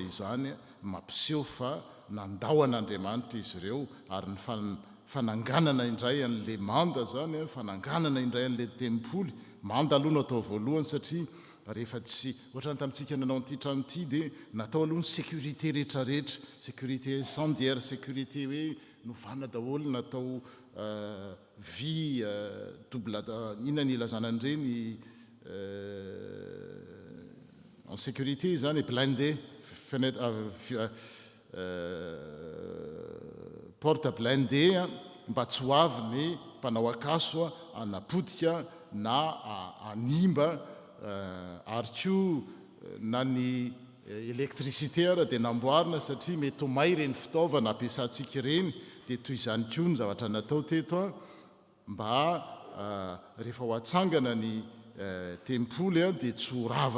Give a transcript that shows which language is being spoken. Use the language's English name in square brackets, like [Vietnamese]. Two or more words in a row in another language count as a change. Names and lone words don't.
[Malagasy] izany mampiseho fa nandao an'Andriamanitra izy ireo ary ny fananganana indray an'le manda zany fananganana indray an'le tempoly manda aloha no atao voalohany satria rehefa tsy ohatrany tamintsika nanao an'ity trano ity dia natao aloha ny sécurité rehetrarehetra [French] sécurité incendiaire sécurité [Malagasy] hoe novana daholo natao vy double inona ny ilazana an'ireny [French] en sécurité [Malagasy] zany [French] blindé fenêtre porte blindé [Malagasy] mba tsy ho avy ny mpanao akaso anapodika na animba ary koa na ny électricité ara dia namboarina satria mety ho may ireny fitaovana ampiasantsika ireny dia toy izany koa ny zavatra natao teto mba rehefa ho atsangana ny tempoly dia tsy ho rava